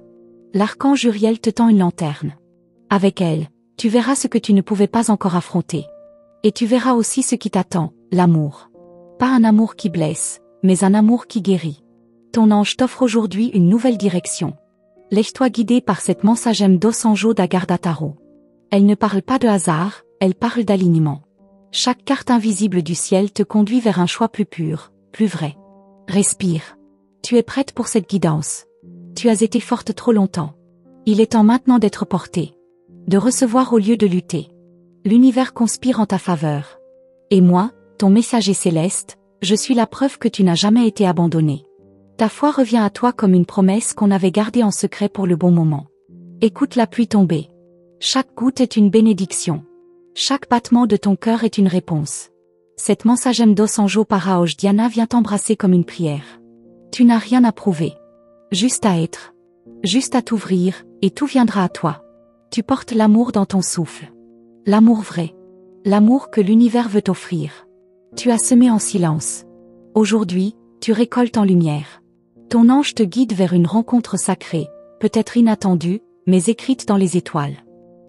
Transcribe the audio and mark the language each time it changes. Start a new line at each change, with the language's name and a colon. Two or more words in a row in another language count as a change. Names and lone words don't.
French: L'archange Uriel te tend une lanterne. Avec elle, tu verras ce que tu ne pouvais pas encore affronter. Et tu verras aussi ce qui t'attend, l'amour. Pas un amour qui blesse, mais un amour qui guérit. Ton ange t'offre aujourd'hui une nouvelle direction. Laisse-toi guider par cette
Portuguese: mensagem dos anjos da guarda tarot.
French: Elle ne parle pas de hasard, elle parle d'alignement. Chaque carte invisible du ciel te conduit vers un choix plus pur, plus vrai. Respire. Tu es prête pour cette guidance. Tu as été forte trop longtemps. Il est temps maintenant d'être portée. De recevoir au lieu de lutter. L'univers conspire en ta faveur. Et moi, ton messager céleste, je suis la preuve que tu n'as jamais été abandonné. Ta foi revient à toi comme une promesse qu'on avait gardée en secret pour le bon moment. Écoute la pluie tomber. Chaque goutte est une bénédiction. Chaque battement de ton cœur est une réponse. Cette
Portuguese: mensagem dos anjos para hoje
French: Diana vient t'embrasser comme une prière. Tu n'as rien à prouver. Juste à être. Juste à t'ouvrir, et tout viendra à toi. Tu portes l'amour dans ton souffle. L'amour vrai. L'amour que l'univers veut t'offrir. Tu as semé en silence. Aujourd'hui, tu récoltes en lumière. Ton ange te guide vers une rencontre sacrée, peut-être inattendue, mais écrite dans les étoiles.